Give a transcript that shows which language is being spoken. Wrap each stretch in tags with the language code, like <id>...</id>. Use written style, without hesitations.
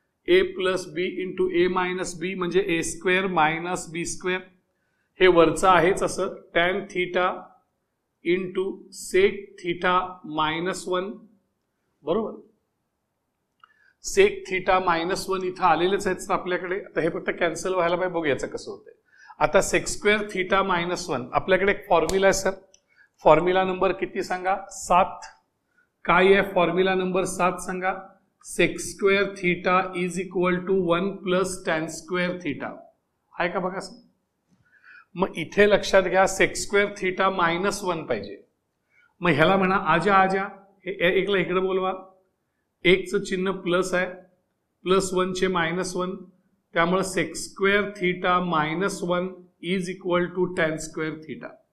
<en>A plus B into A minus B म्हणजे A square minus B square.</en> <mr>हे वरचं आहेच असं</mr> <en>Tan theta into sec theta minus 1.</en> <mr>बरोबर. सेक थीटा मायनस 1 इथं आलेलेच आहेत आपल्याकडे. आता हे फक्त कॅन्सल व्हायला पाहिजे. बघू याचं कसं होतंय. आता सेक स्क्वेअर थीटा मायनस 1 आपल्याकडे एक फॉर्म्युला आहे सर. फॉर्म्युला नंबर किती सांगा? 7. काय आहे फॉर्म्युला नंबर 7 सांगा?</mr> <en>Sec square theta is equal to 1 plus tan square theta.</en> <mr>आहे का बघा सर. मग इथे लक्षात घ्या सेक स्क्वेअर थीटा मायनस 1 पाहिजे. मग ह्याला म्हणा</mr> <hi>आजा आजा.</hi> <mr>हे एकला इकडे बोलवा. एकचं चिन्ह प्लस आहे.</mr> <en>Plus 1 चे minus 1. त्यामुळे sec square theta minus 1 is equal to tan square theta.</en>